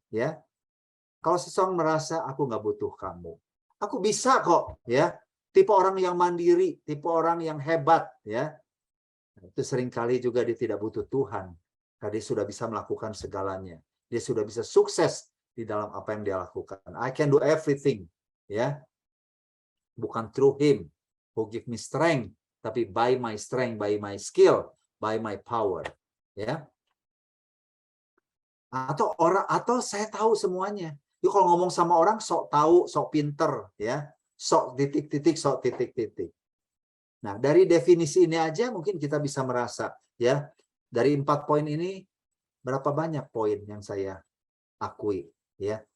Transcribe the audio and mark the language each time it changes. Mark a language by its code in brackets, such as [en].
[id] Ya, kalau seseorang merasa aku nggak butuh kamu, aku bisa kok. Ya, tipe orang yang mandiri, tipe orang yang hebat. Ya, itu seringkali juga dia tidak butuh Tuhan. Karena dia sudah bisa melakukan segalanya. Dia sudah bisa sukses di dalam apa yang dia lakukan. [en] I can do everything. Ya, bukan through him who give me strength, tapi by my strength, by my skill, by my power. [id] Ya. Atau saya tahu semuanya. Yuk kalau ngomong sama orang sok tahu, sok pinter, ya. Sok titik-titik, sok titik-titik. Nah, dari definisi ini aja mungkin kita bisa merasa, ya. Dari 4 poin ini berapa banyak poin yang saya akui, ya.